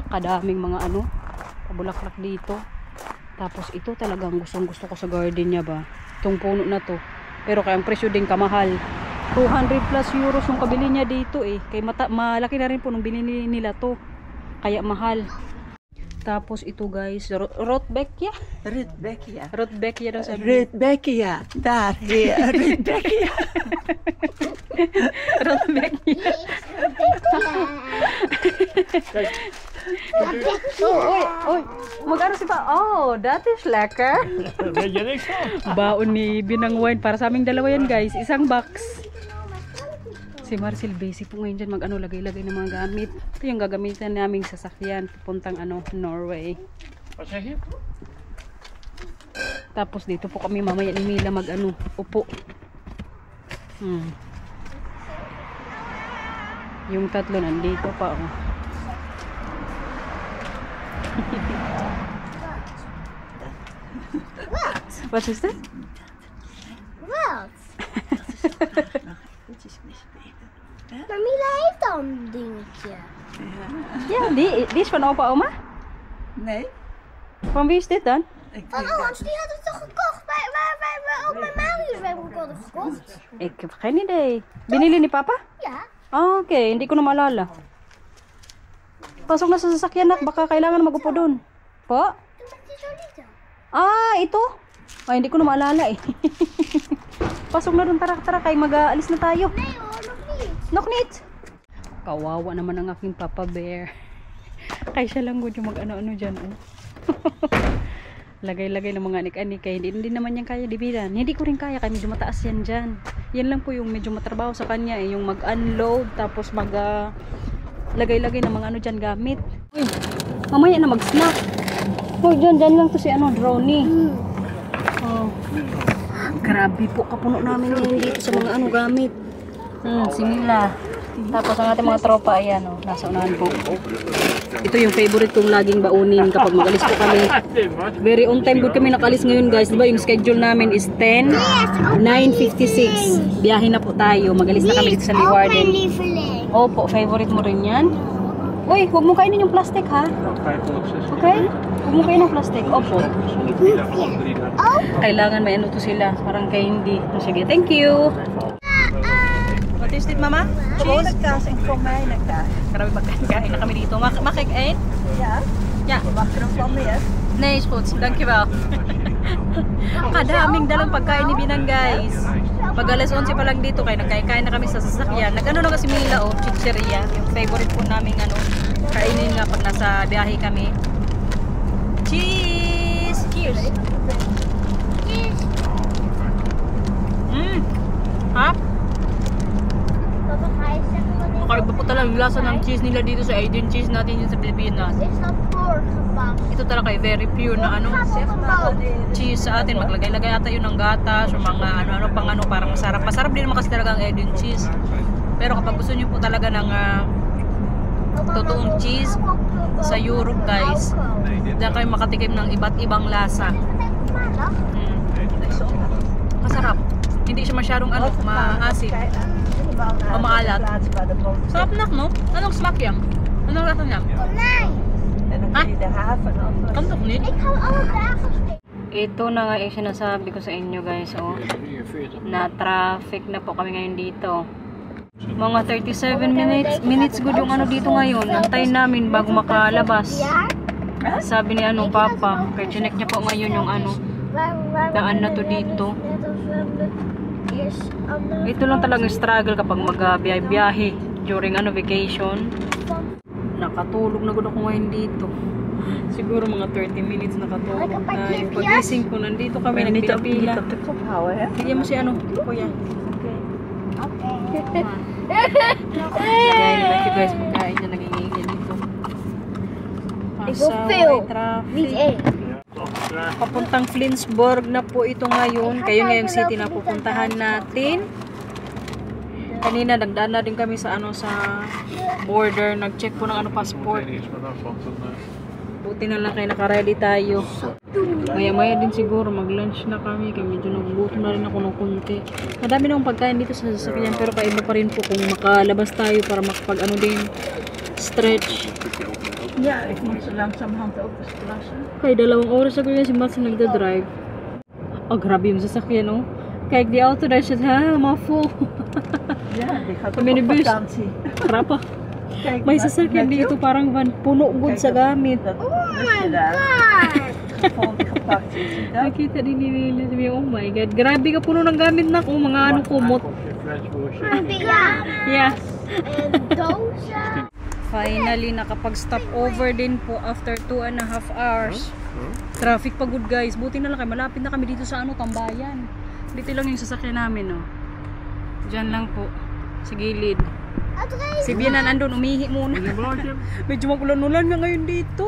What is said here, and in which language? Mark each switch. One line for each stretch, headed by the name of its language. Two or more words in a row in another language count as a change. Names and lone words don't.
Filipino: Kadaming mga ano, pabulaklak dito. Tapos ito talagang gustong-gusto ko sa garden niya ba. Itong puno na to. Pero kaya ang presyo din kamahal. 200 plus euros yung kabili niya dito eh. Kaya malaki na rin po nung binili nila to. Kaya mahal. Tapos ito guys, Rotbeckia? Rudbeckia. Rotbeckia daw sabi.
Dutch: Rudbeckia. Daar, hier. Rudbeckia.
Filipino: Rotbeckia. Oy. Mag-ano si pa?
English: Oh, that is lekker.
Filipino: Baon ni Binang Wine. Para sa aming dalawa yan guys. Isang box. Si Marcel basic po ngayon dyan mag-ano, lagay-lagay ng mga gamit. Ito yung gagamitan naming sasakyan. Pupuntang ano, Norway. Tapos dito po kami mamaya ni Mila mag-ano, upo. Yung tatlo nandito pa. Oh.
English: What is that?
Dutch: Wat? Mila heeft al een dingetje. Ja, die is van opa oma? Nee. Van wie is dit dan? Van ons, die hadden we toch gekocht waar we ook mijn Marius hebben hadden gekocht? Ik heb geen idee.
Filipino: Binili ni papa?
Dutch: Ja.
Filipino: Ah, okay. Hindi ko na maalala. Pasok na sa sasakyan nak, baka kailangan magupo doon. Po?
Dutch: Toen met die zo niet.
Filipino: Ah, ito? Ay, hindi ko na maalala eh. Pasok na doon, tara, kay mag-aalis na tayo.
Dutch: Nee hoor, nog niet. Nog niet?
Filipino: Kawawa naman ang aking Papa Bear. Kaya siya lang yung mag-ano-ano dyan. Oh. Lagay-lagay ng mga anik-anik. Kaya hindi naman yan kaya dibidan. Hindi ko rin kaya, kaya medyo mataas yan dyan. Yan lang po yung medyo matrabaho sa kanya. Eh. Yung mag-unload, tapos lagay-lagay ng mga ano dyan gamit. Uy, mamaya na mag-snack. Uy, dyan lang to si ano, Droney. Oh. Grabe po, kapuno namin ngayon dito sa mga ano gamit. Si Mila. Tapos ang ating mga tropa, ayan o, nasa unahan po. Ito yung favorite kong laging baunin kapag mag-alis po kami.
English: Very on time
Filipino: good kami nakalis ngayon guys. Diba yung schedule namin is 10, 9:56. Biyahe na po tayo. Mag-alis na kami dito sa Leeuwarden.
Dutch: lieveling.
Filipino: Opo, favorite mo rin yan. Uy, huwag mo kainin yung plastic ha. Okay? Huwag mo kainin yung plastic. Opo. Oh. Kailangan may ano to sila. Parang candy. Sige,
English: thank you. What is it, mama?
Dutch: Gewoon een kaas en voor mij een kaas.
Filipino: Grabe magkain na kami dito.
Dutch: Mag ik één? Ja? Ja. Mag er nog wel meer? Nee, is goed. Dankjewel.
Filipino: Kadaming dalang pagkain ni Binang, guys. Pag alas 11 pa lang dito, kaya nagkain na kami sa sasakyan. Nag-ano na kasi Mila, oh, chicheria. Yung favorite po namin, ano, kainin nga pag nasa biyahe kami.
English: Cheese! Cheers! Ha?
Dutch: Papa, ga je zeggen wat ik...
Filipino: Kakaiba po talaga yung lasa ng cheese nila dito sa Aiden cheese natin dito sa Pilipinas.
Dutch: Is dat voorgepakt?
Filipino: Ito talaga ay very pure na ano, cheese sa atin. Maglagay-lagay ata yun ng gatas o mga ano-ano pang ano, parang masarap. Masarap din naman kasi talaga ang Aiden cheese. Pero kapag gusto nyo po talaga ng totoong cheese sa Europe, guys, diyan kayo makatikim ng iba't ibang lasa. Masarap. Hindi siya masyadong ano, maasim o maalat. Sarap nak, no? Anong smaak yan? Anong lasa niya?
Dutch: Konijn. En dan kun je de haven af. Kan toch niet? Ik ga alle dagen steken.
Filipino: Ito na nga yung sinasabi ko sa inyo, guys, oh. Na traffic na po kami ngayon dito. Mga 37 minutes good yung ano dito ngayon. Antayin namin bago makalabas. Sabi ni ano, Papa, kaya chinek niya po ngayon yung ano, daan na to dito. Ito lang talagang struggle kapag mag-biyahe during ano, vacation. Nakatulog na ako ngayon dito. Siguro mga 30 minutes nakatulog tayo. Pagising ko, nandito kami, nagpila-pila. Bigyan mo si ano, kuya.
Dutch: Oké.
English: Thank you guys,
Filipino: magkain dyan, nagingigil dito.
Dutch: Ik wil veel. Niet één.
Filipino: Papuntang Flensburg na po ito ngayon. Kayo ngayong city na pupuntahan natin. Kanina nagdaan na din kami sa ano, sa border, nag-check po ng ano, passport. Buti na lang kayo naka-ready tayo. Maya-maya din siguro mag-lunch na kami. Kaya medyo nagugutom na rin ako ng konti. Madami na akong pagkain dito sa sasakyan, pero kaiba pa rin po kung makalabas tayo para makapag ano din, Stretch.
Dutch: Ja, ik moet zo langzamerhand ook eens plassen.
Filipino: Kay, 2 oras ako yun si Mats nagda-drive. Oh, grabe yung sasakyan, no?
Dutch: Kijk, die auto daar zit helemaal vol. Ja, die gaat ook Met de op bus. vakantie. Grappig. Kijk,
Filipino: May sasakyan dito parang van puno good sa gamit.
Dutch: Dat busje daar. Vol gepakt is. Zie je dat?
Filipino: Nakita din ni Willie. Sabi niya,
English: oh my God.
Filipino: Grabe ka puno ng gamit na ko. Mga ano kumot.
English: Yeah.
Dutch: En dozen.
Filipino: Finally, nakapag-
English: stop over
Filipino: din po
English: after 2.5 hours.
Filipino: Traffic pa good guys. Buti na lang kayo. Malapit na kami dito sa ano, Tambayan. Dito lang yung sasakyan namin, no. Diyan lang po. Sa gilid. Si Bianan andun, umihi muna. Medyo magulan-ulan nga ngayon dito.